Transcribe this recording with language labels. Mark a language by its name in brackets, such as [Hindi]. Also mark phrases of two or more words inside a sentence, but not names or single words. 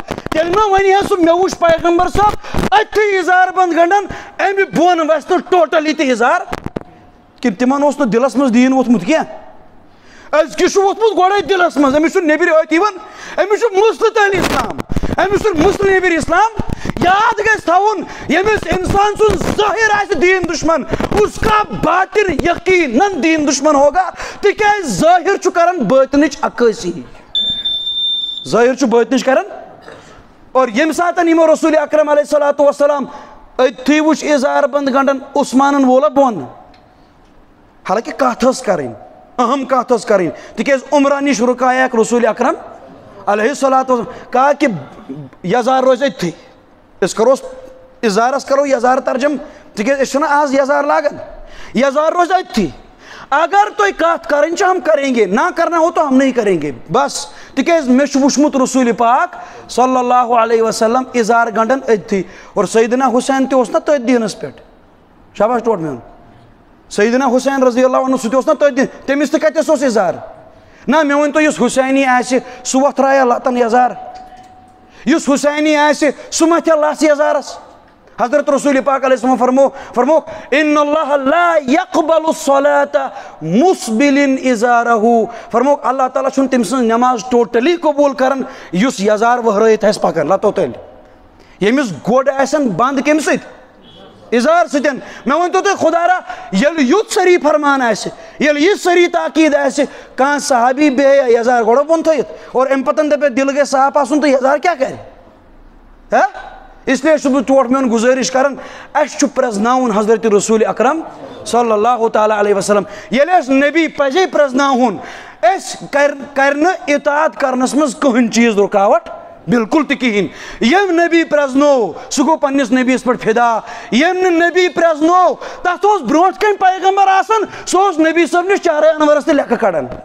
[Kashmiri] تیٚلہِ ما وَنہِ ہے سُہ مےٚ وُچھ پیغمبر صٲب أتھی اِزار بنٛد گنڈان اَمہِ بۄن وَسہِ نہٕ ٹوٹلی تہِ اِزار کِنہٕ تِمن اوس نہٕ دِلس منٛز دیٖن ووٚتھمُت کینٛہہ أزکِس چھُ ووٚتھمُت گۄڈے دِلس منٛز أمِس چھُ نیٚبرۍ أتۍ یِوان أمِس چھُ مُستطیل اسلام أمِس چھُ مُسلِم نیٚبرۍ اسلام یاد گژھِ تھاوُن ییٚمِس انسان سُنٛد ظٲہِر آسہِ دیٖن دُشمن [Urdu] اس کا باطن یقیناً دیٖن دُشمن ہوگا [Kashmiri] تِکیازِ ظٲہِر چھُ کران باطنٕچ عکٲسی ظٲہِر چھُ باطنٕچ کران اور ییٚمہِ ساتہٕ یِمو رسول اکرم [Arabic] علیہ الصلوۃ والسلام [Kashmiri] أتھی وٕچھ اِزار بنٛد گنڈان عثمانن وولا بۄن حالانکہِ کتھ ٲس کرٕنۍ اہم کتھ ٲس کرٕنۍ تِکیازِ عمرہ نِش رُکایکھ رسول اکرم [Arabic] علیہ الصلوۃ والسلام [Urdu] کہا کہ [Kashmiri] یزار روز اتھی اس کرو ازارس کرو یزار ترجم تکیاز اس چھنا آز یزار لاگن یزار روز اتھی [Urdu] اگر تو کات کریں ہم کریں گے نہ کرنا ہو تو ہم نہیں کریں گے [Kashmiri] بس تکیاز میں وچمت رسول پاک [Arabic] صلی اللہ علیہ [Kashmiri] وسلم ازار گنڈن اتھی اور سیدنا حسین تہ اوس نا تٔتھۍ دینس پٮ۪ٹھ شاباش ٹوٹ میون سیدنا حسین [Arabic] رضی اللہ عنہ [Kashmiri] سہ تہ اوس نا تٔتھۍ دین تٔمِس تہ کتس اوس ازار نہ مےٚ ؤنۍ تو یُس حسینی آسہِ سُہ وۄتھرایا لتن یزار یُس حسینی آسہِ سُہ متھیا لژھ یزارس حضرت رسول پاک [Arabic] علیہ السلام [Kashmiri] فرموک [Arabic] ان اللہ لا يقبل الصلاة مسبل ازارہ [Kashmiri] فرموک اللہ تعالیٰ چھُنہٕ تٔمۍ سٕنٛز نماز ٹوٹلی قبول کران یُس یزار وہرٲیِتھ آسہِ پکان لتو تیٚلہِ ییٚمِس گۄڈ آسن بنٛد کمہِ سۭتۍ ازار سۭتۍ مےٚ ؤنۍتو تُہۍ خدا را ییٚلہِ یُتھ صحیح فرمان آسہِ ییٚلہِ یہِ صحیح تاکیٖد آسہِ کانٛہہ صحابی بیٚہہِ یزار گۄڈٕ بۄن تھٲیِتھ اور اَمہِ پتہٕ دپہِ دِل گژھِ صاف آسُن تہٕ یزار کیٛاہ کرِ [Urdu] اس لیے [Kashmiri] چھُس بہٕ ٹوٹھ میون گُزٲرِش کران اَسہِ چھُ پرٛزناوُن حضرت رسول اکرم [Arabic] صلی اللہ تعالیٰ علیہ وسلم [Kashmiri] ییٚلہِ اَسہِ نبی پزے پرٛزناوُن أسۍ کرِ نہٕ اطاعت کرنس منٛز کٕہٕنۍ چیٖز رُکاوٹ بالکل تہِ کِہیٖنۍ ییٚمۍ نبی پرٛزنوو سُہ گوٚو پننِس نبیَس پٮ۪ٹھ فدا ییٚمۍ نہٕ نبی پرٛزنوو تتھ اوس برونٛٹھ کَنۍ پیغمبر آسان سُہ اوس نبی صٲبنِس چارے انورس تہِ لیکھٕ کڑان